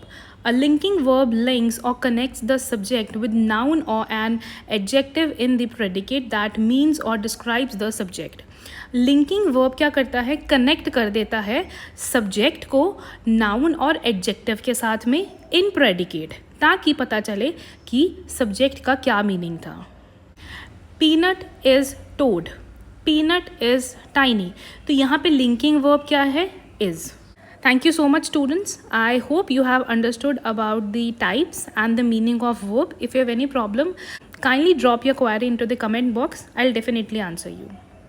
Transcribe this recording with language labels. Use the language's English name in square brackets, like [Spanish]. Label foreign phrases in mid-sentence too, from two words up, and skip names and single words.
[English] A linking verb links or connects the subject with noun or an adjective in the predicate that means or describes the subject. Linking verb [Hindi] क्या करता है? Connect कर देता है subject को noun और adjective के साथ में [English] in predicate, [Hindi] ताकि पता चले कि subject का क्या meaning था. [English] Peanut is toad. Peanut is tiny. [Hindi] तो यहाँ पे [English] linking verb [Hindi] क्या है? [English] Is. Thank you so much, students. I hope you have understood about the types and the meaning of verb. If you have any problem, kindly drop your query into the comment box. I'll definitely answer you.